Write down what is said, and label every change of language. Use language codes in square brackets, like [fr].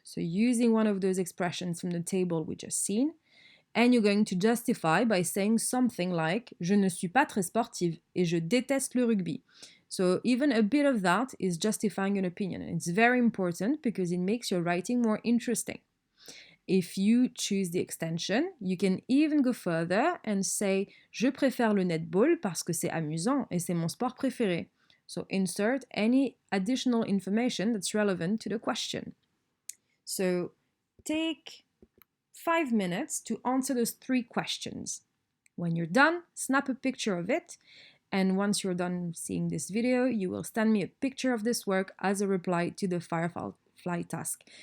[en] So using one of those expressions from the table we just seen. And you're going to justify by saying something like [fr] je ne suis pas très sportive et je déteste le rugby. [en] So even a bit of that is justifying an opinion. And it's very important because it makes your writing more interesting. If you choose the extension, you can even go further and say [fr] je préfère le netball parce que c'est amusant et c'est mon sport préféré. [en] So insert any additional information that's relevant to the question. So take 5 minutes to answer those 3 questions. When you're done, snap a picture of it, and once you're done seeing this video, you will send me a picture of this work as a reply to the Firefly task.